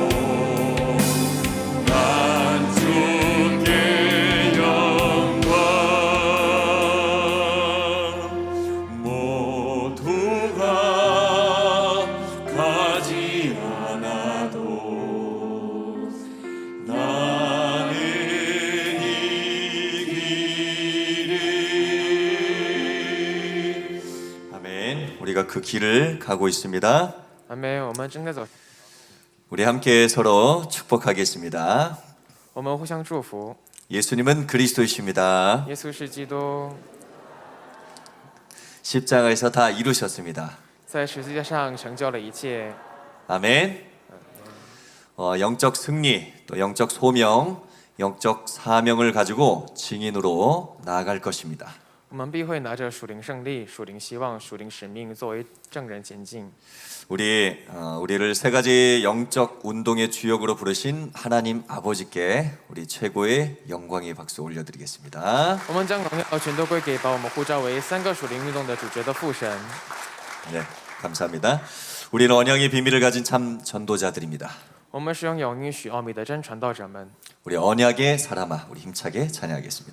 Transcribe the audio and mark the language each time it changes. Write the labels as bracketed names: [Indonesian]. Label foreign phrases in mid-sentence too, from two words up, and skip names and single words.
[Korean] 난 주께 영광 모두가 가지 않아도 나는 이 길을 아멘. 우리가 그 길을 가고 있습니다. [Chinese] 阿门。我们正在走， [Korean] 우리 함께 서로 축복하겠습니다. [Chinese] 我们互相祝福。 [Korean] 예수님은 그리스도이십니다. [Chinese] 耶稣是基督， [Korean] 십자가에서 다 이루셨습니다. [Chinese] 在十字架上成就了一切。 [Korean] 아멘. 영적 승리, 또 영적 소명, 영적 사명을 가지고 증인으로 나아갈 것입니다. [Chinese] 我们必会拿着属灵胜利、属灵希望、属灵使命作为证人前进。 [Korean] 우리를 세 가지 영적 운동의 주역으로 부르신 하나님 아버지께 우리 최고의 영광의 박수 올려드리겠습니다. [Chinese] 我们将荣耀全都归给把我们呼召为三个属灵运动的主角的父神。 [Korean] 네, 감사합니다. 우리는 언약의 비밀을 가진 참 전도자들입니다. [Chinese] 我们是拥有应许奥秘的真传道者们。 [Korean] 우리 언약의 사람아, 우리 힘차게 찬양하겠습니다.